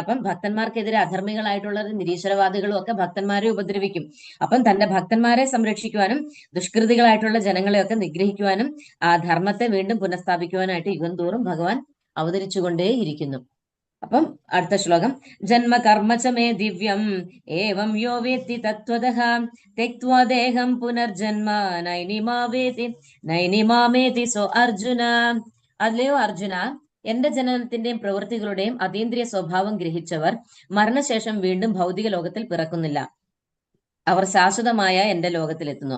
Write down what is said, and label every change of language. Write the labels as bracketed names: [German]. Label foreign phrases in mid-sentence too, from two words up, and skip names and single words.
[Malayalam] അപ്പം ഭക്തന്മാർക്കെതിരെ അധർമ്മികളായിട്ടുള്ള നിരീശ്വരവാദികളും ഒക്കെ ഭക്തന്മാരെ ഉപദ്രവിക്കും. അപ്പം തന്റെ ഭക്തന്മാരെ സംരക്ഷിക്കുവാനും ദുഷ്കൃതികളായിട്ടുള്ള ജനങ്ങളെയൊക്കെ നിഗ്രഹിക്കുവാനും ആ ധർമ്മത്തെ വീണ്ടും പുനഃസ്ഥാപിക്കുവാനായിട്ട് യുഗം തോറും ഭഗവാൻ അവതരിച്ചുകൊണ്ടേയിരിക്കുന്നു. അപ്പം അടുത്ത ശ്ലോകം [Sanskrit] ജന്മകർമ്മ ച മേ ദിവ്യം ഏവം യോ വേത്തി തത്വതഃ തെക്ത്വാ ദേഹം പുനർജന്മ നൈനിമാമേതി സോ അർജുന. [Malayalam] അല്ലയോ അർജുന, എന്റെ ജനനത്തിന്റെയും പ്രവൃത്തികളുടെയും അതീന്ദ്രിയ സ്വഭാവം ഗ്രഹിച്ചവർ മരണശേഷം വീണ്ടും ഭൗതിക ലോകത്തിൽ പിറക്കുന്നില്ല. അവർ ശാശ്വതമായ എന്റെ ലോകത്തിലെത്തുന്നു.